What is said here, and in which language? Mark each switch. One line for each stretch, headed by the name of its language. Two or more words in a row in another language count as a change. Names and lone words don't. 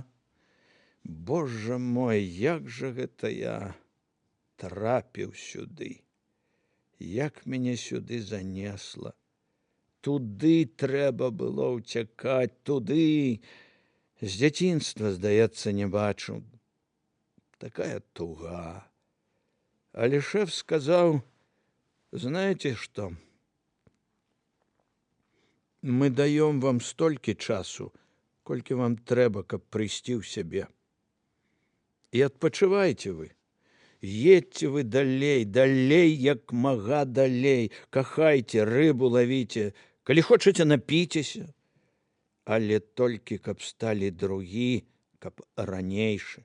Belarusian: Божа мой, як жа гэта я трапіў сюды, як мяне сюды занесла. Туды трэба было ўцякаць, туды. З дзяцінства, здаецца, не бачыў. Такая туга. Але шэф сказаў,
Russian: знаете что, мы даём вам
Belarusian: столькі часу, колькі вам трэба, каб прыйсці ў сябе. І адпачывайце вы. Едьце вы далей, далей, як мага далей, кахайце, рыбу лавіце, калі хочаце, напіцеся, але толькі каб сталі другі, каб ранейшы.